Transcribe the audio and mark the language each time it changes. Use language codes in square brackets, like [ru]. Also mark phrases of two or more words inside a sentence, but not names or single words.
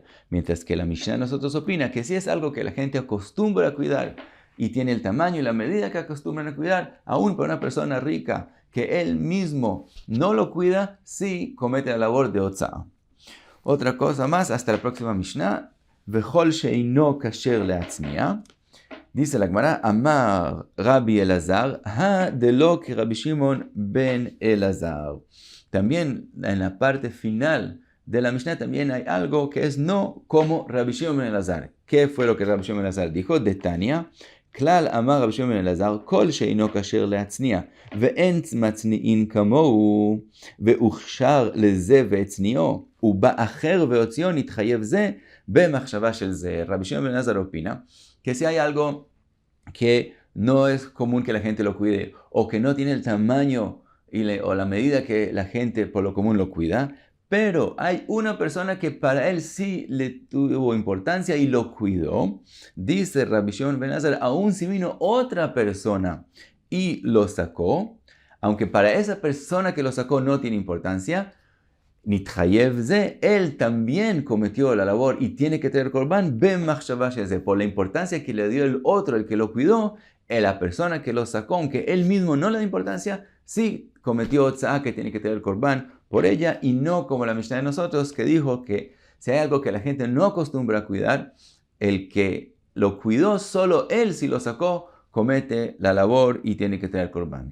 [es] Mientras que la Mishnah de nosotros opina que si es algo que la gente acostumbra a cuidar y tiene el tamaño y la medida que acostumbran a cuidar, aún para una persona rica que él mismo no lo cuida, sí comete la labor de otzá. Otra cosa más, hasta la próxima Mishnah. [he] וכל שאינו כשר להצניעה. [es] Dice la Gemara, Amar Rabbi Elazar, ha de lo que Rabbi Shimon ben Elazar. También en la parte final de la Mishnah también hay algo que es no como Rabbi Shimon ben Elazar. ¿Qué fue lo que Rabbi Shimon ben Elazar dijo? [he] דתניא, כלל אמר רבי שמעון בן אלעזר, כל שאינו כשר להצניע, ואין מצניעין כמוהו, והוכשר לזה והצניעו, ובאחר והוציאו נתחייב זה במחשבה של זה. [es] Rabbi Shimon ben Elazar opina que si hay algo que no es común que la gente lo cuide o que no tiene el tamaño o la medida que la gente por lo común lo cuida, pero hay una persona que para él sí le tuvo importancia y lo cuidó, dice Rabbi Shimon ben Elazar, aún si vino otra persona y lo sacó, aunque para esa persona que lo sacó no tiene importancia, [he] נתחייב זה, [es] él también cometió la labor y tiene que tener corbán [he] בן מחשבה שזה, [es] por la importancia que le dio el otro, el que lo cuidó, la persona que lo sacó, aunque él mismo no le da importancia, sí cometió otzá que tiene que tener corbán por ella, y no como la Mishnah de nosotros que dijo que si hay algo que la gente no acostumbra a cuidar, el que lo cuidó, solo él si lo sacó, comete la labor y tiene que tener corbán.